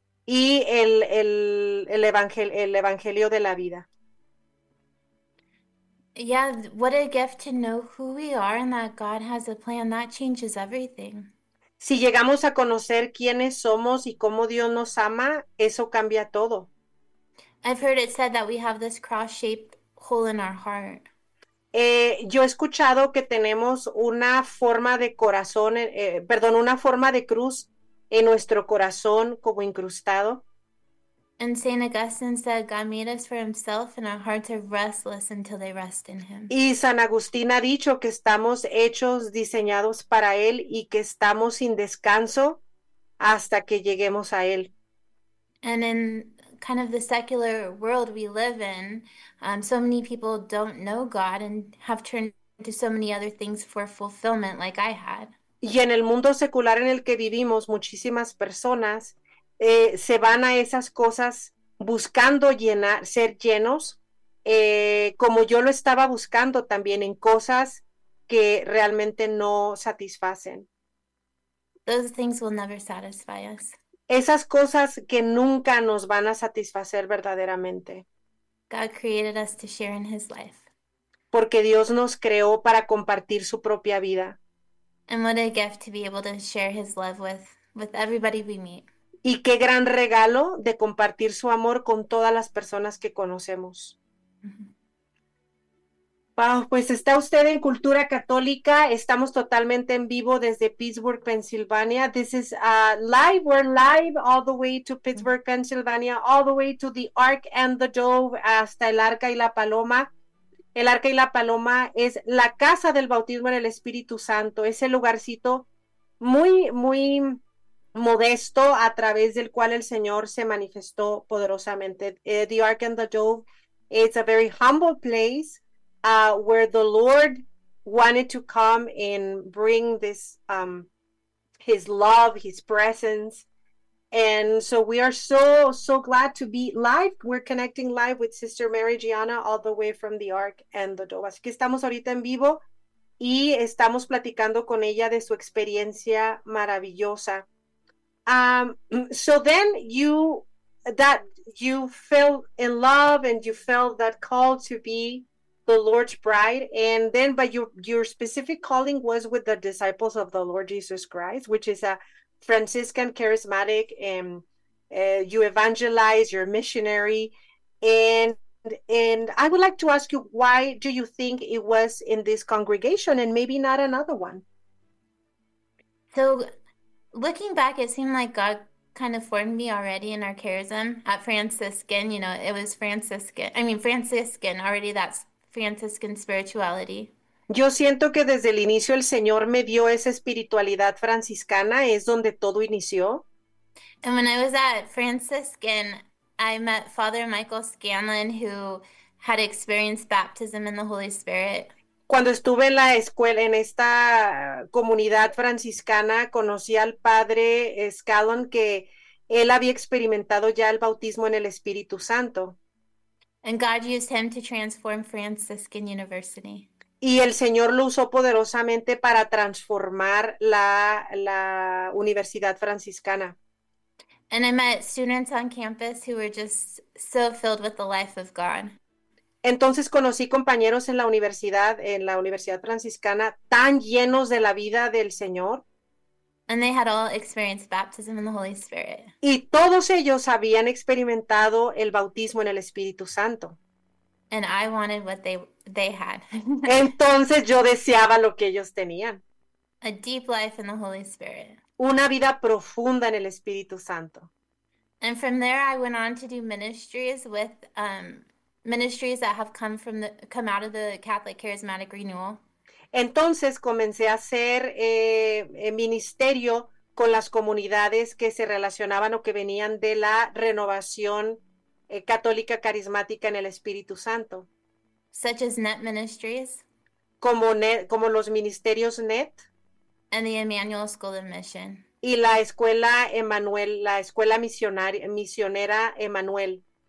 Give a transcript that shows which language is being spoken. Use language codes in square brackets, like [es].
[es] Y el evangelio de la vida. [en] Yeah, what a gift to know who we are and that God has a plan that changes everything. [es] Si llegamos a conocer quiénes somos y cómo Dios nos ama, eso cambia todo. [en] I've heard it said that we have this cross-shaped hole in our heart. [es] Yo he escuchado que tenemos una forma de corazón, perdón, una forma de cruz en nuestro corazón como incrustado. [en] And Saint Augustine said, God made us for himself, and our hearts are restless until they rest in him. [es] Y San Agustín ha dicho que estamos hechos, diseñados para Él y que estamos sin descanso hasta que lleguemos a Él. [en] And in kind of the secular world we live in, so many people don't know God and have turned to so many other things for fulfillment, like I had. [es] Y en el mundo secular en el que vivimos, muchísimas personas se van a esas cosas buscando llenar, ser llenos, como yo lo estaba buscando también en cosas que realmente no satisfacen. [en] Those things will never satisfy us. [es] Esas cosas que nunca nos van a satisfacer verdaderamente. [en] God created us to share in his life. [es] Porque Dios nos creó para compartir su propia vida. [en] And what a gift to be able to share his love with everybody we meet. [es] Y qué gran regalo de compartir su amor con todas las personas que conocemos. Wow, pues está usted en Cultura Católica. Estamos totalmente en vivo desde Pittsburgh, Pennsylvania. [en] This is live. We're live all the way to Pittsburgh, Pennsylvania, all the way to the Ark and the Dove, [es] hasta el Arca y la Paloma. El Arca y la Paloma es la casa del bautismo en el Espíritu Santo. Es el lugarcito muy, muy modesto a través del cual el Señor se manifestó poderosamente. [en] The Ark and the Dove is a very humble place where the Lord wanted to come and bring this his love, his presence. And so we are so, so glad to be live. We're connecting live with Sister Mary Gianna all the way from the Ark and the Dove. [es] Así que estamos ahorita en vivo y estamos platicando con ella de su experiencia maravillosa. [en] So then you fell in love and you felt that call to be the Lord's bride, and then but your specific calling was with the Disciples of the Lord Jesus Christ, which is a Franciscan charismatic, and you evangelize, you're a missionary, and I would like to ask you, why do you think it was in this congregation and maybe not another one? So, looking back, it seemed like God kind of formed me already in our charism at Franciscan. It was Franciscan. I mean, Franciscan, already that's Franciscan spirituality. [es] Yo siento que desde el inicio el Señor me dio esa espiritualidad franciscana, es donde todo inició. [en] And when I was at Franciscan, I met Father Michael Scanlon, who had experienced baptism in the Holy Spirit. [es] Cuando estuve en la escuela, en esta comunidad franciscana, conocí al padre Scanlon, que él había experimentado ya el bautismo en el Espíritu Santo. [en] And God used him to transform Franciscan University. [es] Y el Señor lo usó poderosamente para transformar la Universidad Franciscana. [en] And I met students on campus who were just so filled with the life of God. [es] Entonces conocí compañeros en la Universidad Franciscana, tan llenos de la vida del Señor. [en] And they had all experienced baptism in the Holy Spirit. [es] Y todos ellos habían experimentado el bautismo en el Espíritu Santo. [en] And I wanted what they had. [es] Entonces yo deseaba lo que ellos tenían. [en] A deep life in the Holy Spirit. [es] Una vida profunda en el Espíritu Santo. [en] And from there I went on to do ministries with ministries that have come out of the Catholic Charismatic Renewal. [es] Entonces comencé a hacer ministerio con las comunidades que se relacionaban o que venían de la renovación católica carismática en el Espíritu Santo. [en] Such as Net Ministries [es] Como los ministerios NET [en] and the Emmanuel School of Mission. [es] y la escuela Emmanuel, la escuela misionera Emmanuel.